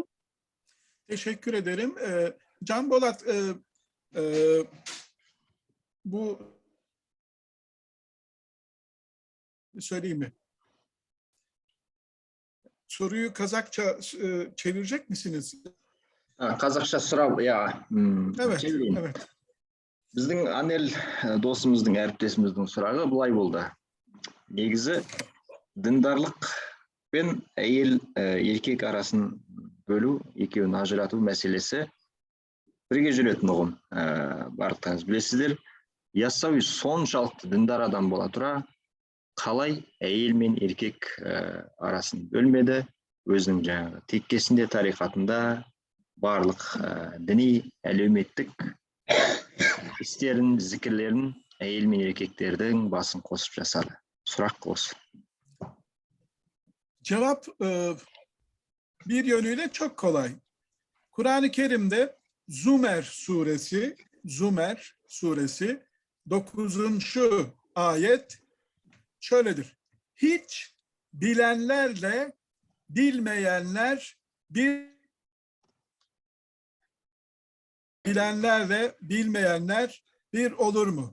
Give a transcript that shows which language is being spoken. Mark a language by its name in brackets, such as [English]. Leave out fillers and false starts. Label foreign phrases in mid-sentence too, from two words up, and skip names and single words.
[Turkish] Teşekkür ederim. Can Bolat, bu söyleyeyim mi? Soruyu Kazakça çevirecek misiniz? [Kazakh] Қазақша сұрау, [Turkish] ya. Evet, evet. [Kazakh] Біздің Анел досымыздың, әріптесіміздің сұрағы бұлай болды. Негізі діндарлық пен әйел еркек арасын бөлу, екеуін ажырату мәселесі бірге жүретін ұғым. Барлықтарыңыз білесіздер. Яссауи соншалықты діндар адам бола тұра, қалай әйел мен еркек арасын бөлмеді, өзінің жаңағы теккесінде, тарихатында барлық діни, әлеуметтік істерін, зікірлерін әйел мен еркектердің басын қосып жасады. Сұрақ осы. [Turkish] Cevap bir yönüyle çok kolay. Kur'an-ı Kerim'de Zümer suresi 9. ayet şöyledir. Hiç bilenlerle bilmeyenler bir olur mu?